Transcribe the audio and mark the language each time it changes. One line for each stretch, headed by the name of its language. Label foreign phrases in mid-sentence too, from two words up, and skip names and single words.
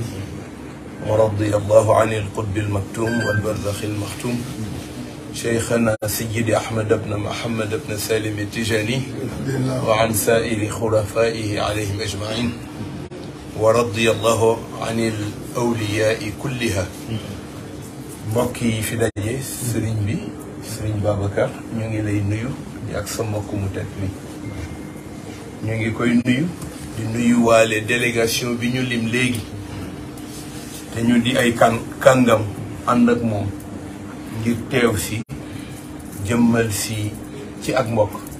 Arabic: ورضي الله عن القطب المكتوم والبرزخ المختوم شيخنا سيد أحمد بن محمد بن سالم التجاني وعن سائر خلفائه عليهم أجمعين ورضي الله عن الأولياء كلها
Wolof: mbokki fi daje sëriñ bi sëriñ Babacar ñu ngi lay nuyu ak sa mbokk mu tedd mi ñu ngi koy nuyu di nuyu waale délégation bi ñu lim léegi te ñu di ay kàngam ànd ak moom ngir teew si jëmmal si ci ak mbokk